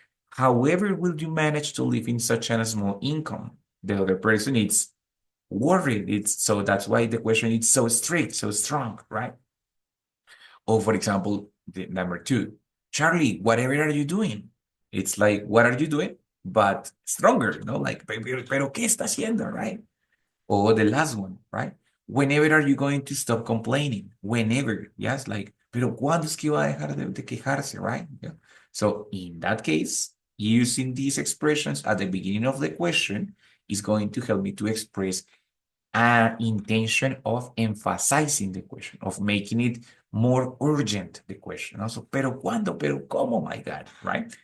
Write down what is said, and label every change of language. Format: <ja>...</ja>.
<en>However, will you manage to live in such a small income? The other person is worried. So that's why the question is so strict, so strong, right? Or for example, the number two, Charlie, whatever are you doing? It's like, what are you doing? But stronger, like,</en> <es>pero ¿qué está haciendo,</es> <en>right? Or the last one, right? Whenever are you going to stop complaining? Whenever, yes, like,</en> <es>pero ¿cuándo es que va a dejar de quejarse, right?</es> <en>Yeah. So in that case, using these expressions at the beginning of the question is going to help me to express an intention of emphasizing the question, of making it more urgent, the question. Also,</en> <es>pero ¿cuándo? Pero ¿cómo?</es> <en>My God, right?</en>